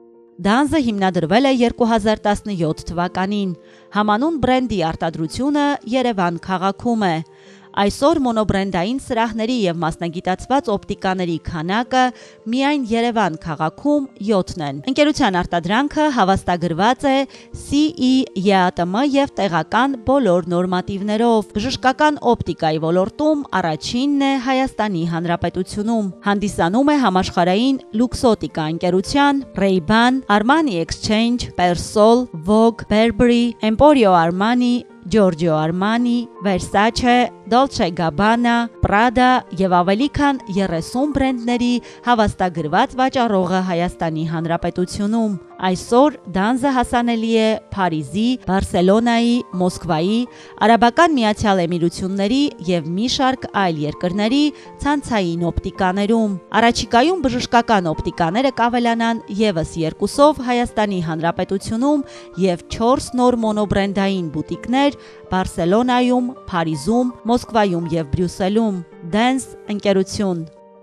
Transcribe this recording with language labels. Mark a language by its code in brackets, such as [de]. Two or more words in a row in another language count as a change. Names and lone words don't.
[hy] Դանզը հիմնադրվել է 2017 թվականին։ Համանուն բրենդի արտադրությունը Երևան քաղաքում է։ Այսօր մոնոբրենդային սրահների եւ մասնագիտացված օպտիկաների քանակը միայն Երևան քաղաքում 7-ն են։ Ընկերության արտադրանքը հավաստագրված է CE, ԵԱՏՄ եւ տեղական բոլոր նորմատիվներով։ Բժշկական օպտիկայի ոլորտում առաջինն է Հայաստանի Հանրապետությունում։ Հանդիսանում է համաշխարհային լուքսոտիկա ընկերության Ray-Ban, Armani Exchange, Persol, Vogue, Burberry, Emporio Armani, Giorgio Armani, Versace, Dolce Gabbana, Prada եւ ավելի քան 30 բրենդների հավաստագրված վաճառողը Հայաստանի Հանրապետությունում։ Այսօր Դանզը հասանելի է Փարիզի, Բարսելոնայի, Մոսկվայի, Արաբական Միացյալ Էմիրությունների եւ մի շարք այլ երկրների ցանցային օպտիկաներում։ Առաջիկայում բժշկական օպտիկաները կավելանան եւս 2-ով Հայաստանի Հանրապետությունում եւ 4 նոր մոնոբրենդային բուտիկներ Բարսելոնայում, Փարիզում, Մոսկվայում եւ Բրյուսելում։ Dance ընկերություն